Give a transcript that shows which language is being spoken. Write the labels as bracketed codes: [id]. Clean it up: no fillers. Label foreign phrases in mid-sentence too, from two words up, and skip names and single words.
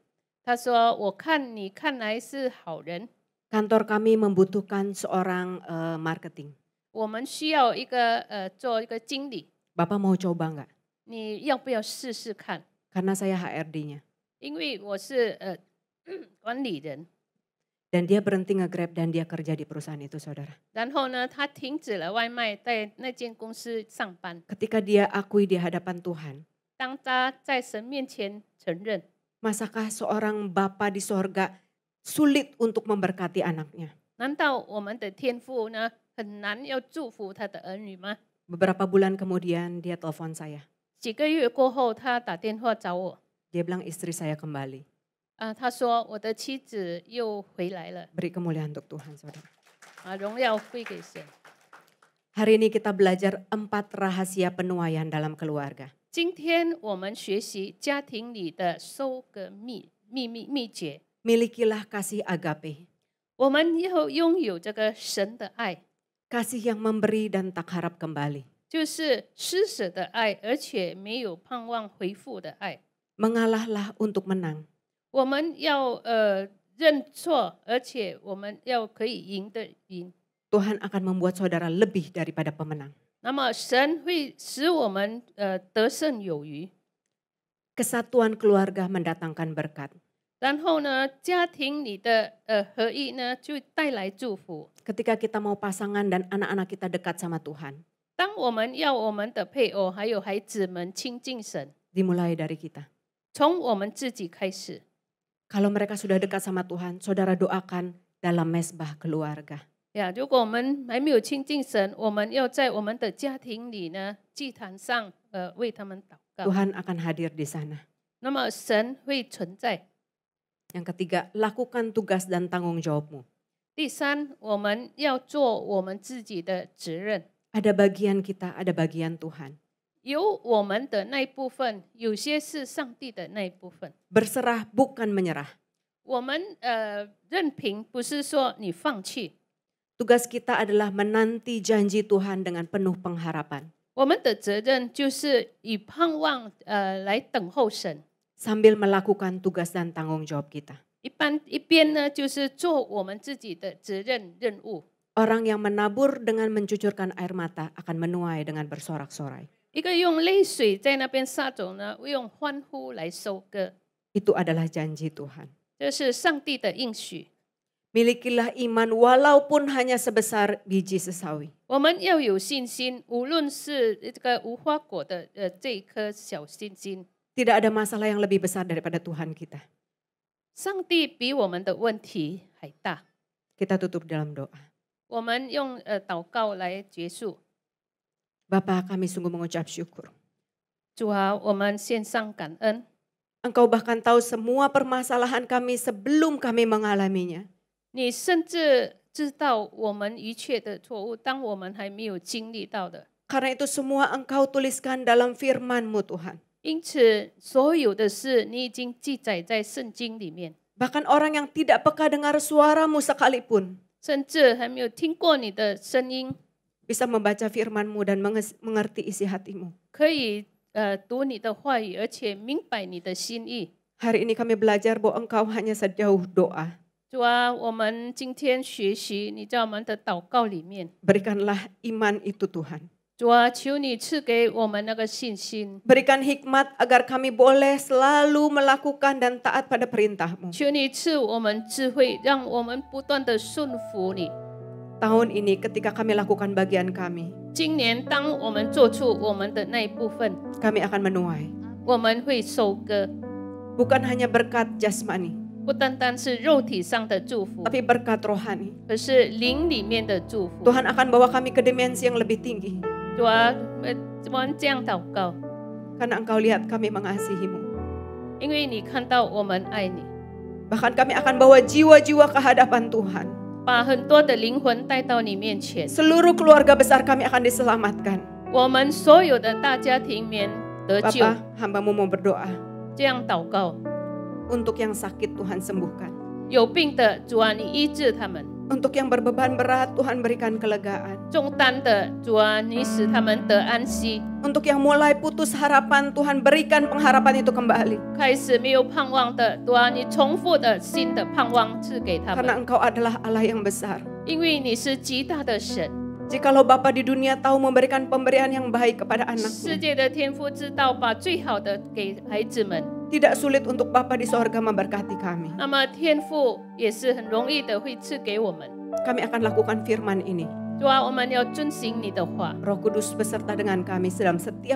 [zh] 他说我看你看来是好人。 [id] Kantor kami membutuhkan seorang marketing. [zh] 我们需要一个做一个经理。 [id] Bapak mau coba nggak? [zh] 你要不要试试看？ [id] Karena saya HRD-nya. [zh] 因为我是管理人。 [id] Dan dia berhenti nge-Grab dan dia kerja di perusahaan itu, saudara. [zh] 然后呢，他停止了外卖，在那间公司上班。 [id] Ketika dia akui di hadapan Tuhan. [zh] 当他在神面前承认， [id] Masakah seorang bapa di sorga sulit untuk memberkati anaknya? [zh] 难道我们的天父呢很难要祝福他的儿女吗？ [id] Beberapa bulan kemudian dia telepon saya. [zh] 几个月过后，他打电话找我。 [id] Dia bilang istri saya kembali. [zh] 他说我的妻子又回来了。 [id] Beri kemuliaan untuk Tuhan, saudara. [zh] 荣耀归给神。 [id] Hari ini kita belajar 4 rahasia penuaian dalam keluarga. [zh] 今天我们学习家庭里的收割秘诀。 [id] Milikilah kasih agape. [zh] 我们要拥有这个神的爱， [id] Kasih yang memberi dan tak harap kembali. [zh] 就是施舍的爱，而且没有盼望回复的爱。 [id] Mengalahlah untuk menang. [zh] 我们要认错，而且我们要可以赢的赢。 [id] Tuhan akan membuat saudara lebih daripada pemenang. [zh] 那么神会使我们得胜有余。 [id] Kesatuan keluarga mendatangkan berkat. [zh] 然后呢，家庭里的合一呢，就带来祝福。 [id] Ketika kita mau pasangan dan anak-anak kita dekat sama Tuhan. [zh] 当我们要我们的配偶还有孩子们亲近神， [id] Dimulai dari kita. [zh] 从我们自己开始。 [id] Kalau mereka sudah dekat sama Tuhan, saudara doakan dalam mesbah keluarga. [zh] 如果我们还没有亲近神，我们要在我们的家庭里呢，祭坛上为他们祷告。 [id] Tuhan akan hadir di sana. [zh] 那么神会存在。 [id] Yang ketiga, lakukan tugas dan tanggung jawabmu. [zh] 第三，我们要做我们自己的责任。 [id] Ada bagian kita, ada bagian Tuhan. [zh] 有我们的那一部分，有些是上帝的那一部分。 [id] Berserah bukan menyerah. [zh] 我们任凭不是说你放弃， [id] Tugas kita adalah menanti janji Tuhan dengan penuh pengharapan. [zh] 我们的责任就是以盼望来等候神， [id] Sambil melakukan tugas dan tanggung jawab kita. [zh] 一边呢就是做我们自己的责任任务。 [id] Orang yang menabur dengan mencucurkan air mata akan menuai dengan bersorak-sorai. [zh] 一个用泪水在那边撒种呢，用欢呼来收割， [id] Itu adalah janji Tuhan. [zh] 这是上帝的应许。 [id] Milikilah iman walaupun hanya sebesar biji sesawi. [zh] 我们要有信心，无论是这个无花果的这一颗小信心， [id] Tidak ada masalah yang lebih besar daripada Tuhan kita. [zh] 上帝比我们的问题还大。 [id] Kita tutup dalam doa. [zh] 我们用祷告来结束。 [id] Bapa, kami sungguh mengucap syukur. [zh] 主啊，我们献上感恩。 [id] Engkau bahkan tahu semua permasalahan kami sebelum kami mengalaminya. [zh] 你甚至知道我们一切的错误，当我们还没有经历到的。 [id] Karena itu semua Engkau tuliskan dalam firman-Mu Tuhan. [zh] 因此，所有的事你已经记载在圣经里面。 [id] Bahkan orang yang tidak peka dengar suara-Mu sekalipun [zh] 甚至还没有听过你的声音， [id] bisa membaca firman-Mu dan mengerti isi hati-Mu. [zh] 可以读你的话语，而且明白你的心意。 [id] Hari ini kami belajar bahwa Engkau hanya sejauh doa. [zh] 主啊，我们今天学习你在我们的祷告里面， [id] Berikanlah iman itu Tuhan. [zh] 主啊，求你赐给我们那个信心， [id] Berikan hikmat agar kami boleh selalu melakukan dan taat pada perintah-Mu. [zh] 求你赐我们智慧，让我们不断的顺服你。 [id] Tahun ini ketika kami lakukan bagian kami, [zh] 今年当我们做出我们的那一部分， [id] kami akan menuai. [zh] 我们会收割， [id] Bukan hanya berkat jasmani, [zh] 不单单是肉体上的祝福， [id] tapi berkat rohani. [zh] 而是灵里面的祝福。 [id] Tuhan akan bawa kami ke dimensi yang lebih tinggi. [zh] 主啊，我们这样祷告， [id] Karena Engkau lihat kami mengasihi-Mu. [zh] 因为你看到我们爱你， [id] Bahkan kami akan bawa jiwa-jiwa ke hadapan Tuhan. [zh] 把很多的灵魂带到你面前。 [id] Seluruh keluarga besar kami akan diselamatkan. [zh] 我们所有的大家庭里面得救。 [id] Bapa, hamba-Mu mau berdoa. [zh] 这样祷告， [id] Untuk yang sakit Tuhan sembuhkan. [zh] 有病的主啊，你医治他们； [id] Untuk yang berbeban berat Tuhan berikan kelegaan. [zh] 重担的主啊，你使他们得安息； [id] Untuk yang mulai putus harapan Tuhan berikan pengharapan itu kembali. [zh] 开始没有盼望的主啊，你重复的新的盼望赐给他 [id] Karena [zh] 们， [id] Engkau adalah Allah yang besar. [zh] 因为你是极大的神。 [id] Jikalau Bapa di dunia tahu memberikan pemberian yang baik kepada [zh] 世 [id] anak-Mu, [zh] 界的天父知道把最好的给孩子们， [id] tidak sulit untuk Bapa di sorga memberkati kami. [zh] 那么天父也是很容易的会赐给我们。 [id] Kami akan lakukan firman ini. [zh] 主啊，我们要遵行你的话， [id] Roh Kudus beserta dengan kami dalam setiap